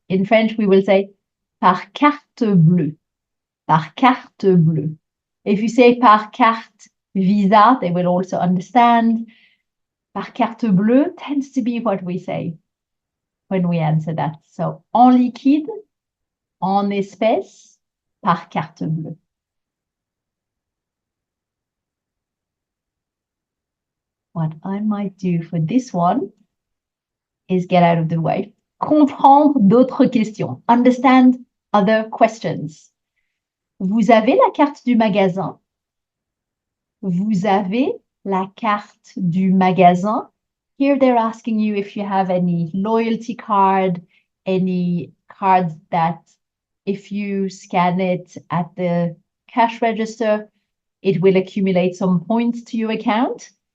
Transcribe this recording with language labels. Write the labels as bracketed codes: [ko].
[en] In French, we will say [fr] par carte bleue, par carte bleue. [en] If you say [fr] par carte Visa, [en] they will also understand. [fr] Par carte bleue [en] tends to be what we say when we answer that. So, [fr] en liquide, en espèces, par carte bleue. [en] What I might do for this one is get out of the way. [fr] Comprendre d'autres questions. [en] Understand other questions. [fr] Vous avez la carte du magasin? Vous avez la carte du magasin? [en] Here they're asking you if you have any loyalty card, any cards that if you scan it at the cash register, it will accumulate some points to your account.